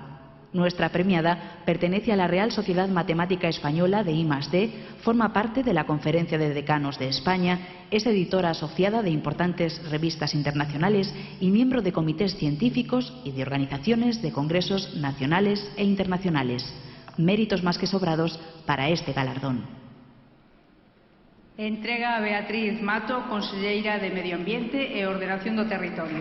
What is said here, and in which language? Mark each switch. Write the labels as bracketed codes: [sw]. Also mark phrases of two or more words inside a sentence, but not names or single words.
[es] Nuestra premiada pertenece a la Real Sociedad Matemática Española de I+D, forma parte de la Conferencia de Decanos de España, es editora asociada de importantes revistas internacionales y miembro de comités científicos y de organizaciones de congresos nacionales e internacionales. Méritos más que sobrados para este galardón. [gl] Entrega a Beatriz Mato, conselleira de Medio Ambiente e Ordenación do Territorio.